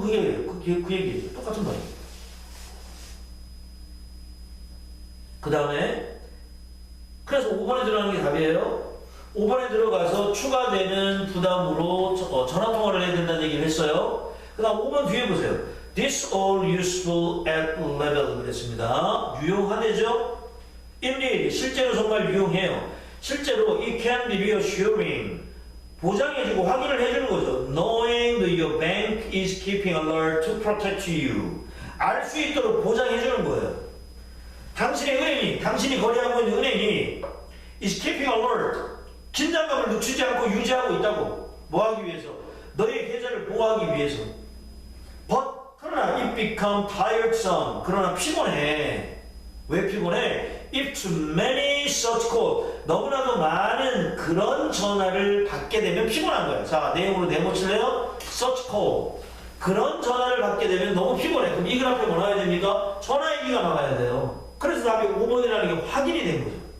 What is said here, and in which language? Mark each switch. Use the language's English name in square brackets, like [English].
[Korean] 그 얘기예요. 똑같은 말이에요. 그 다음에 그래서 5번에 들어가는 게 답이에요. 5번에 들어가서 추가되는 부담으로 전화통화를 해야 된다는 얘기를 했어요. 그 다음 5번 뒤에 보세요. [English] This all useful at level [Korean] 그랬습니다. 유용하대죠? Indeed, 실제로 정말 유용해요. 실제로 [English] it can be reassuring, [Korean] 보장해주고 확인을 해주는 거죠. [English] Knowing that your bank is keeping alert to protect you, [Korean] 알 수 있도록 보장해주는 거예요. 당신의 은행이, 당신이 거래하고 있는 은행이 [English] is keeping alert, [Korean] 긴장감을 늦추지 않고 유지하고 있다고. 뭐 하기 위해서? 너의 계좌를 보호하기 위해서. [English] But, [Korean] 그러나 [English] it become tiresome, [Korean] 그러나 피곤해. 왜 피곤해? [English] If too many such calls, [Korean] 너무나도 많은 그런 전화를 받게 되면 피곤한 거야. 자, 내용으로 네모칠래요? [English] Such call, [Korean] 그런 전화를 받게 되면 너무 피곤해. 그럼 이 그래프에 뭐 나와야 됩니까? 전화 얘기가 나와야 돼요. 그래서 답이 5번이라는 게 확인이 된 거죠.